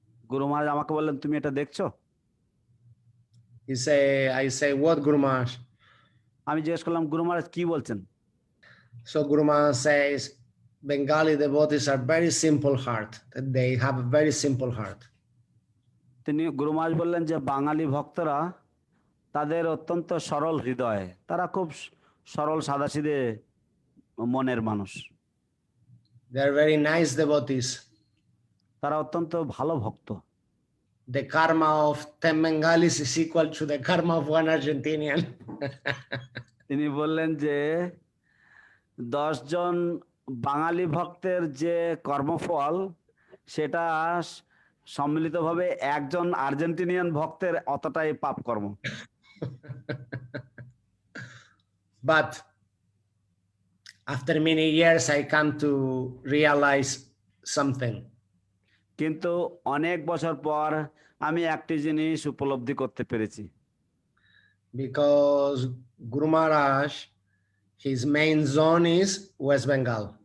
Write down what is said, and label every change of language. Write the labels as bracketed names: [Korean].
[Bangla] গুরু মহারাজ আমাকে বললেন তুমি এটা দেখছো? [English] I say, what Guru Maharaj? [Bangla] আমি জিজ্ঞেস করলাম গুরু মহারাজ কি বলছেন? [English] So Guru Maharaj says, Bengali devotees are very simple heart. They have a very simple heart. [Bangla] তিনি গুরু মহারাজ বললেন যে বাঙালি ভক্তরা তাদের অত্যন্ত সরল হৃদয়, তারা খুব সরল সাদাসিধে মনের মানুষ। [English] They are very nice devotees. [Bangla] তারা অত্যন্ত ভালো ভক্ত। [English] The karma of 10 Bengalis is equal to the karma of one Argentinian. [Bangla] তিনি বললেন যে 10 জন বাঙালি ভক্তের যে কর্মফল সেটা সম্মিলিতভাবে একজন আর্জেন্টিনিয়ান ভক্তের অতটাই পাপ কর্ম। [English] But after many years I come to realize something. [Bangla] কিন্তু অনেক বছর পর আমি একটি জিনিস উপলব্ধি করতে পেরেছি। [English] Because Guru Maharaj, his main zone is West Bengal.